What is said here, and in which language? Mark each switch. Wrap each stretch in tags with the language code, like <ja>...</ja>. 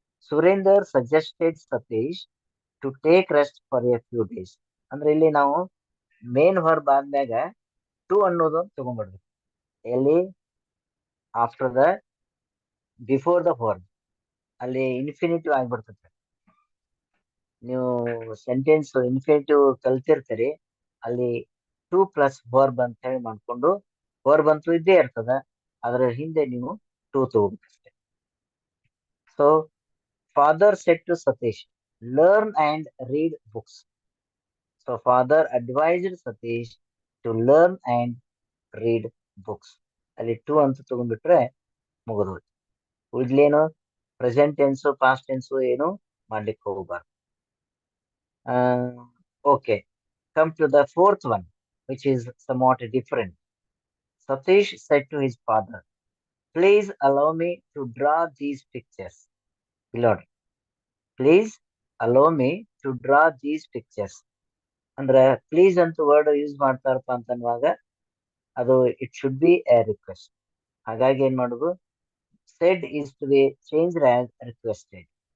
<en>Surender suggested Satish to take rest for a few days.</en> <kn>ಅಂದ್ರೆ ಇಲ್ಲಿ ನಾವು main verb ಆದ್ಮ್ಯಾಗ to ಅನ್ನೋದು ತಗೊಂಡ್ಬಿಡ್ಬೇಕು. ಎಲ್ಲಿ</kn> <en>after the before the verb</en> <kn>ಅಲ್ಲಿ ಇನ್ಫಿನಿಟಿವ್ ಆಗ್ಬಿಡ್ತದೆ. ನೀವು ಸೆಂಟೆನ್ಸ್ ಇನ್ಫಿನಿಟಿವ್ ಕಲ್ತಿರ್ತೀರಿ, ಅಲ್ಲಿ ಟು ಪ್ಲಸ್ ವರ್ಬ್ ಅಂತ ಹೇಳಿ ಮಾಡ್ಕೊಂಡು ವರ್ಬ್ ಅಂತೂ ಇದ್ದೇ ಇರ್ತದ, ಅದರ ಹಿಂದೆ ನೀವು to ತಗೋಬೇಕಷ್ಟೆ.</kn> <en>So father said to Satish, learn and read books. So father advised Satish to learn and read books.</en> <kn>ಅಲ್ಲಿ ಟು ಅಂತ ತಗೊಂಡ್ಬಿಟ್ರೆ ಮುಗಿದು. ಉಳಿದ್ಲೇನು ಪ್ರೆಸೆಂಟ್ ಟೆನ್ಸು ಪಾಸ್ಟ್ ಟೆನ್ಸು ಏನು ಮಾಡ್ಲಿಕ್ಕೆ ಹೋಗಬಾರ್ದು.</kn> <en>Okay, come to the fourth one which is somewhat different. Satish said to his father, please allow me to draw these pictures. Below. Please allow me to draw these pictures.</en> <kn>ಅಂದ್ರೆ please ಅಂತ word use ಮಾಡ್ತಾರಪ್ಪ ಅಂತನ್ನುವಾಗ ಅದು</kn> <en>It should be a request.</en> <kn>ಹಾಗಾಗಿ ಏನ್ ಮಾಡುದು,</kn> <en>Said is to be changed as requested.</en>